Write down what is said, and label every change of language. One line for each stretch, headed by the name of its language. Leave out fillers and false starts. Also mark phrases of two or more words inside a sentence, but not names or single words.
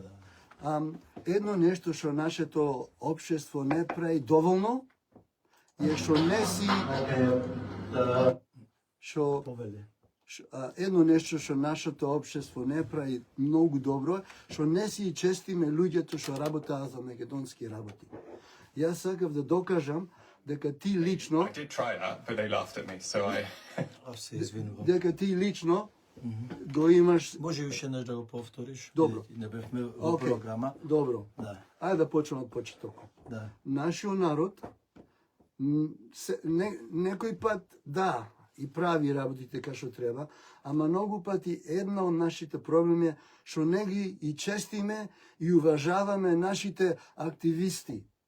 Macedonian: Едно нешто што нашето општество не прави доволно е што не си едно нешто што нашето општество не прави многу добро, што не си честиме луѓето што работаат за македонски работи. Јас сакав да докажам дека ти лично
English: I did try that, but they laughed at me, so I...
Macedonian: Се извинувам. дека ти лично го имаш. Може уште еднаш да го повториш? Добро. Не бевме во програма. Добро. Да. Ајде да почнеме од почетокот. Да. Нашиот народ некој пат да и прави работите како што треба, ама многу пати една од нашите проблеми е што не ги и честиме и уважаваме нашите активисти.